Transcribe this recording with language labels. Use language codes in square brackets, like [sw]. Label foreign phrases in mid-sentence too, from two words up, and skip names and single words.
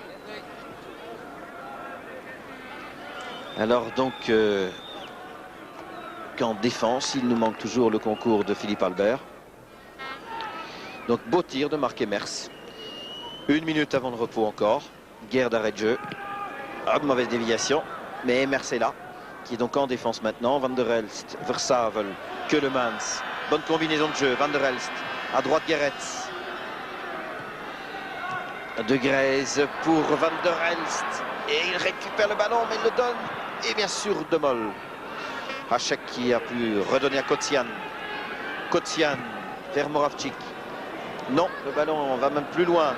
[fr] Alors donc qu'en défense, il nous manque toujours le concours de Philippe Albert. Donc beau tir de Marc Emers. 1 minute avant le repos encore. Guerre d'arrêt de jeu. Ah, de mauvaise déviation. Mais Emerse est là, qui est donc en défense maintenant. Van der Elst, Versavel, Keulemans. Bonne combinaison de jeu. Van der Elst. À droite, Gerets. De Grèze pour Van der Elst. Et il récupère le ballon, mais il le donne. Et bien sûr, De Mol. Hachek qui a pu redonner à Kotsian. Kotsian vers Moravchik. Non, le ballon va même plus loin.